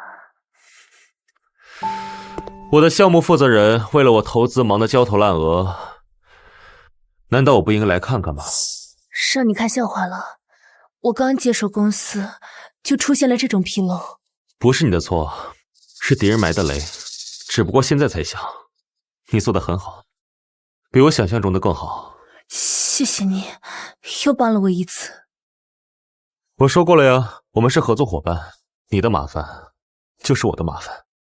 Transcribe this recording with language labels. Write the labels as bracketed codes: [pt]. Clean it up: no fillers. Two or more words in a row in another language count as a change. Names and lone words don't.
[zh] 我的項目負責人為了我投資忙得焦頭爛額，難道我不應該來看看嗎？讓你看笑話了，我剛接手公司就出現了這種紕漏。不是你的錯，是敵人埋的雷，只不過現在才想，你做得很好，比我想象中的更好。謝謝你，又幫了我一次。我說過了呀，我們是合作夥伴，你的麻煩就是我的麻煩。